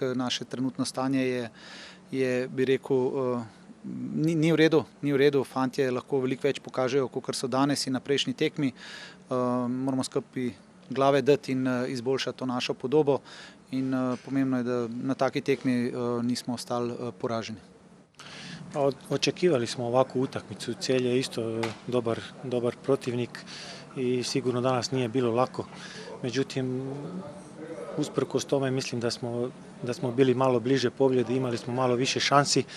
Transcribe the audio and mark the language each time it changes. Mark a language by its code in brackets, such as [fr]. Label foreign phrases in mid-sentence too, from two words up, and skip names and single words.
[sl] Naše trenutno stanje je bi rekel, ni v redu. Fantje lahko veliko več pokažejo, kot so danes in na prejšnji tekmi. Moramo skupaj glave dati in izboljšati to našo podobo. In pomembno je, da na taki tekmi nismo ostali poraženi. [hr] Očekivali smo ovakvu utakmicu. Celje je isto dobar protivnik i sigurno danas nije bilo lako. Međutim, usprkos tome mislim da smo bili malo bliže pobjedi, imali smo malo više šansi.